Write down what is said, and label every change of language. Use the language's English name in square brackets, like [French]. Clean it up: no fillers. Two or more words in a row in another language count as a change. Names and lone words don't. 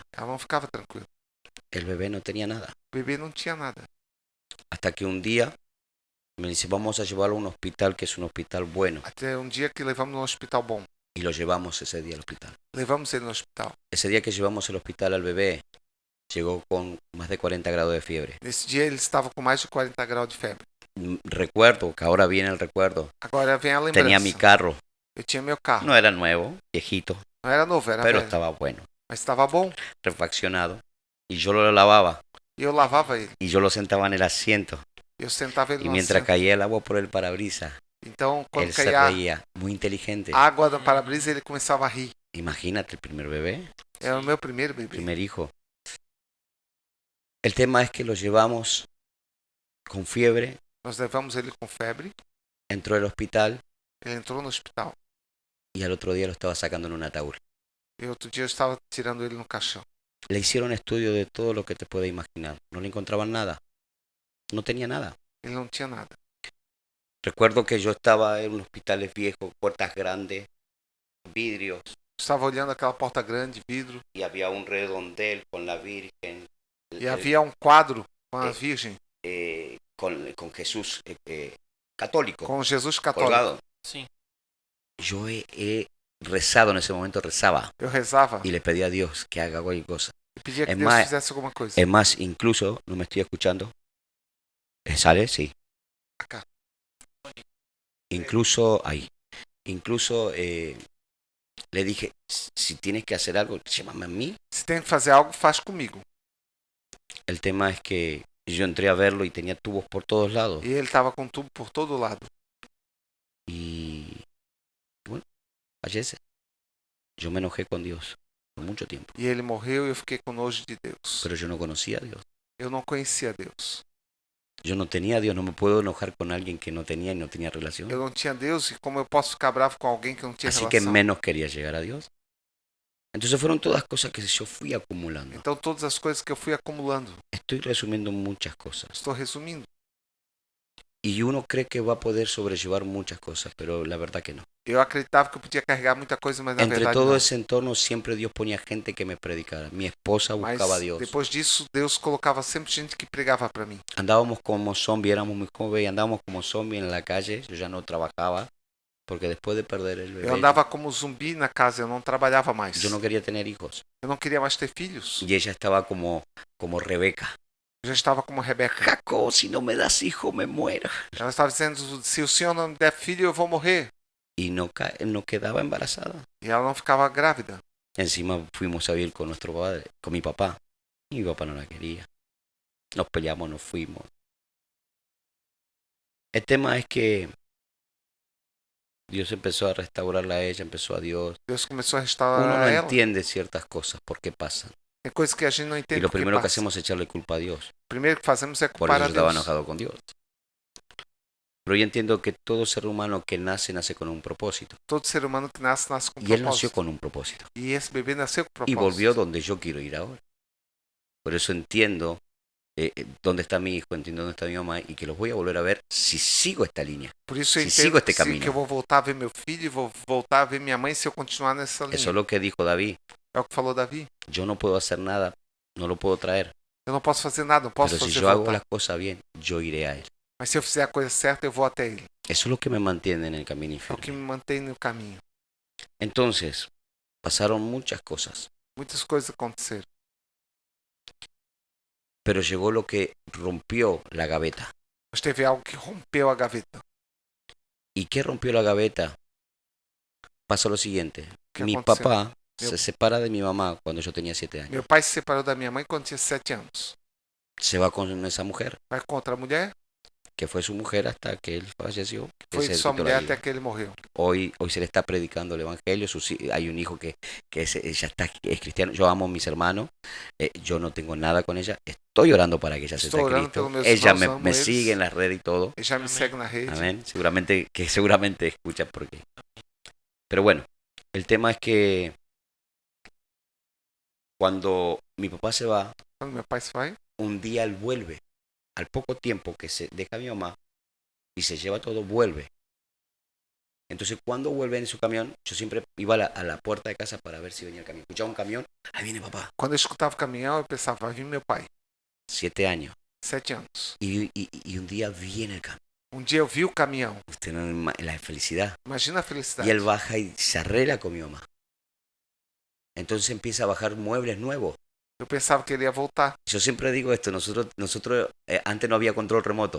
[Portuguese] Ela não ficava tranquila. [Spanish] El bebé no tenía nada. [Portuguese] O bebê não tinha nada. [Spanish] Hasta que un día me dice, vamos a llevarlo a un hospital que es un hospital bueno. [Portuguese] Até um dia que levamos no hospital bom. [Spanish] Y lo llevamos ese día al hospital. [Portuguese] Levamos ele no hospital. [Spanish] Ese día que llevamos al hospital al bebé, llegó con más de 40 grados de fiebre. [Portuguese] Nesse dia ele estava com mais de 40 graus de febre. [Spanish] Recuerdo, que ahora viene el recuerdo, [Portuguese] Agora vem a lembrança. [Spanish] tenía mi carro. [Portuguese] Eu tinha meu carro. [Spanish] No era nuevo, viejito, [Portuguese] Não era novo, era [Spanish] pero [Portuguese] velho. [Spanish] estaba bueno. [Portuguese] Mas estava bom. [Spanish] refaccionado, y yo lo lavaba, [Portuguese] E eu lavava ele. [Spanish] y yo lo sentaba en el asiento, [Portuguese] Eu sentava ele [Spanish] y no mientras [Portuguese] assento. [Spanish] caía el agua por el parabrisas, [Portuguese] Então, quando [Spanish] él se [Portuguese] caía [Spanish] reía, muy inteligente. [Portuguese] água no para-brisa, ele começava a rir. [Spanish] Imagínate el primer bebé, [Portuguese] Era o meu primeiro bebê. [Spanish] primer hijo. El tema es que lo llevamos con fiebre, [Portuguese] Nós levamos ele com febre. [Spanish] entró al hospital [Portuguese] Ele entrou no hospital. [Spanish] y al otro día lo estaba sacando en un ataúd. [Portuguese] E outro dia eu estava tirando ele no caixão. [Spanish] Le hicieron estudio de todo lo que te puedes imaginar. No le encontraban nada. No tenía nada. [Portuguese] Ele não tinha nada. [Spanish] Recuerdo que yo estaba en un hospital viejo, puertas grandes, vidrios, [Portuguese] Estava olhando aquela porta grande, vidro. [Spanish] y había un redondel con la Virgen, [Portuguese] E havia um quadro com a Eh, Virgem, [Spanish] con Jesús católico, [Portuguese] com Jesus católico. [Spanish] colgado. [Portuguese] Sim. [Spanish] Yo he rezado en ese momento, rezaba [Portuguese] Eu rezava [Spanish] y le pedí a Dios que haga cualquier cosa. [Portuguese] e pedia que [Spanish] Es [Portuguese] Deus [Spanish] más- [Portuguese] fizesse alguma coisa. [Spanish] Es más, incluso, no me estoy escuchando, ¿sale? Sí. Acá. Incluso ahí. Incluso le dije, si tienes que hacer algo, llámame a mí. [Portuguese] Se tem que fazer algo, faz comigo. [Spanish] El tema es que yo entré a verlo y tenía tubos por todos lados. [Portuguese] E ele estava com tubo por todo lado. [Spanish] Y bueno, fallece. Yo me enojé con Dios por mucho tiempo, [Portuguese] E ele morreu e eu fiquei com nojo de Deus. [Spanish] pero yo no conocía a Dios. [Portuguese] Eu não conhecia Deus. [Spanish] Yo no tenía a Dios, no me puedo enojar con alguien que no tenía y no tenía relación. [Portuguese] Eu não tinha Deus e como eu posso ficar bravo com alguém que não tinha [Spanish] Así que [Portuguese] relação? [Spanish] menos quería llegar a Dios. Entonces fueron todas cosas que yo fui acumulando. [Portuguese] Então todas as coisas que eu fui acumulando. [Spanish] Estoy resumiendo muchas cosas. [Portuguese] Estou resumindo. [Spanish] Y uno cree que va a poder sobrellevar muchas cosas, pero la verdad que no. [Portuguese] Eu acreditava que eu podia carregar muita coisa, mas na [Spanish] Entre [Portuguese] verdade [Spanish] todo [Portuguese] não. [Spanish] ese entorno siempre Dios ponía gente que me predicara. Mi esposa [Portuguese] Mas [Spanish] buscaba a Dios. [Portuguese] depois disso, Deus colocava sempre gente que pregava para mim. [Spanish] Andábamos como zombies, éramos muy jóvenes, y andábamos como zombies en la calle. Yo ya no trabajaba, porque después de perder el [Portuguese] Eu [Spanish] bebé, [Portuguese] andava como zumbi na casa, eu não trabalhava mais. [Spanish] yo no quería tener hijos. [Portuguese] Eu não queria mais ter filhos. [Spanish] Y ella estaba como Rebeca. [Portuguese] Eu já estava como Rebeca. [Spanish] Jacob, si no me das hijo, me muero. [Portuguese] Ela estava dizendo, se o senhor não me der filho, eu vou morrer. [Spanish] Y no quedaba embarazada. [Portuguese] E ela não ficava grávida. [Spanish] Encima fuimos a vivir con nuestro padre, con mi papá. Y mi papá no la quería. Nos peleamos, nos fuimos. El tema es que Dios empezó a restaurarla a ella, empezó a Dios. [Portuguese] Deus começou a [Spanish] Uno [Portuguese] restaurar [Spanish] no [Portuguese] ela. [Spanish] entiende ciertas cosas, por qué pasan. [Portuguese] Tem coisas que a gente não [Spanish] Y [Portuguese] entende [Spanish] lo [Portuguese] por que [Spanish] primero que [Portuguese] passa. [Spanish] hacemos es echarle culpa a Dios. [Portuguese] O primeiro que fazemos é [Spanish] Por [Portuguese] culpar [Spanish] eso [Portuguese] a [Spanish] estaba [Portuguese] Deus. [Spanish] enojado con Dios. Pero yo entiendo que todo ser humano que nace, nace con un propósito. [Portuguese] Todo ser humano que nasce, nasce com [Spanish] Y él nació [Portuguese] propósito. [Spanish] con un propósito. [Portuguese] E esse bebê nasceu com [Spanish] Y [Portuguese] propósito. [Spanish] volvió donde yo quiero ir ahora. Por eso entiendo dónde está mi hijo, entiendo dónde está mi mamá y que los voy a volver a ver si sigo esta línea. [Portuguese] Por isso eu Se entendo sigo este que caminho. eu vou voltar a ver meu filho e vou voltar a ver minha mãe se eu continuar nessa linha. [Spanish] Eso es lo que dijo David. [Portuguese] É o que falou Davi. [Spanish] Yo no puedo hacer nada, no lo puedo traer. [Portuguese] Eu não posso fazer nada, não posso [Spanish] Pero si [Portuguese] fazer [Spanish] yo hago [Portuguese] voltar. [Spanish] las cosas bien, yo iré a él. [Portuguese] Mas se eu fizer a coisa certa, eu vou até ele. [Spanish] Eso es lo que me mantiene en el camino [Portuguese] É o que [Spanish] infierno. [Portuguese] me mantém no caminho. [Spanish] Entonces, pasaron muchas cosas, [Portuguese] Muitas coisas aconteceram. [Spanish] pero llegó lo que rompió la gaveta. [Portuguese] Mas teve algo que rompeu a gaveta. [Spanish] ¿Y qué rompió la gaveta? Pasa lo siguiente. ¿Qué Mi aconteció? papá [Portuguese] Meu- [Spanish] se separa de mi mamá cuando yo tenía 7 años. [Portuguese] Meu pai se separou da minha mãe quando tinha 7 anos. [Spanish] Se va con esa mujer, [Portuguese] Vai contra a mulher, [Spanish] que fue su mujer hasta que él falleció. [Portuguese] que foi [Spanish] se [Portuguese] sua [Spanish] quitó la [Portuguese] mulher [Spanish] vida. [Portuguese] até que ele morreu. [Spanish] Hoy se le está predicando el evangelio. Hay un hijo que ya está, es cristiano. Yo amo a mis hermanos. Yo no tengo nada con ella. Estoy orando para que ella Estoy acepte a orando Cristo. [Portuguese] por meus [Spanish] Ella [Portuguese] irmãos, amo [Spanish] me [Portuguese] eles. [Spanish] sigue en las redes y todo. [Portuguese] Ele já me Amém. segue na rede. [Spanish] Amén. Seguramente escucha porque. Pero bueno, el tema es que cuando mi papá se va, [Portuguese] Quando meu pai se vai, [Spanish] un día él vuelve. Al poco tiempo que se deja a mi mamá y se lleva todo, vuelve. Entonces, cuando vuelve en su camión, yo siempre iba a la puerta de casa para ver si venía el camión. Escuchaba un camión, ahí viene papá. [Portuguese] quando eu escutava o caminhão, eu pensava, vai vir meu pai. [Spanish] 7 años. 7 años. Y un día viene el camión. [Portuguese] Um dia eu vi o caminhão. [Spanish] Usted no la felicidad. [Portuguese] Imagina a felicidade. [Spanish] Y él baja y se arregla con mi mamá. Entonces empieza a bajar muebles nuevos. [Portuguese] Eu pensava que ele ia voltar. [Spanish] Yo siempre digo esto, nosotros antes no había control remoto.